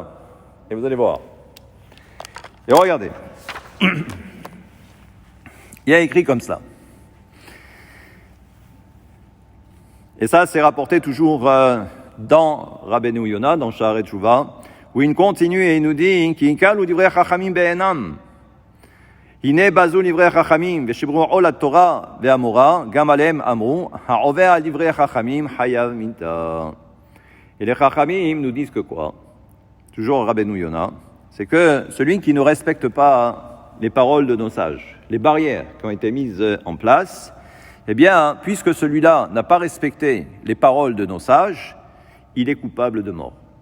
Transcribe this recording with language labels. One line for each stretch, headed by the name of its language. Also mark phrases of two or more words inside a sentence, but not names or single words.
French: Et vous allez voir. Et regardez. Il y a écrit comme ça. Et ça, c'est rapporté toujours dans Rabbeinu Yonah, dans Sha'arei Tshuva, où il continue et il nous dit «
Hebrew: כי נקלו דברי חכמים בעיניהם » הנה בזו דברי חכמים ושברו עול התורה והמורה גם עליהם אמרו העובר על דברי חכמים חייב מיתה.
French: Et les chachamim nous disent que quoi? Toujours Rabbeinu Yonah, c'est que celui qui ne respecte pas les paroles de nos sages, les barrières qui ont été mises en place, eh bien, puisque celui-là n'a pas respecté les paroles de nos sages, il est coupable de mort.